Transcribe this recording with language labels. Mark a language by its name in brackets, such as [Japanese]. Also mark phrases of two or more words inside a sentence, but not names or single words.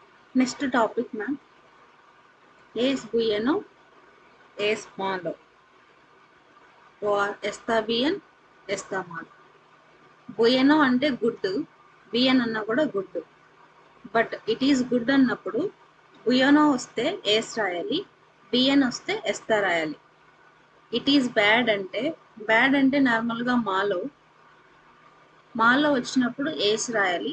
[English] next topic ma'am, [Spanish] es bueno, es malo, or está bien, está mal. [Telugu] bueno అంటే గుడ్, బియన్ అన్నా కూడా గుడ్. [English] but it is good [Telugu] అన్నప్పుడు బుయనో వస్తే ఏస్ రాయాలి, బియన్ వస్తే ఎస్తా రాయాలి. [English] it is bad [Telugu] అంటే నార్మల్గా మాలో వచ్చినప్పుడు ఏస్ రాయాలి.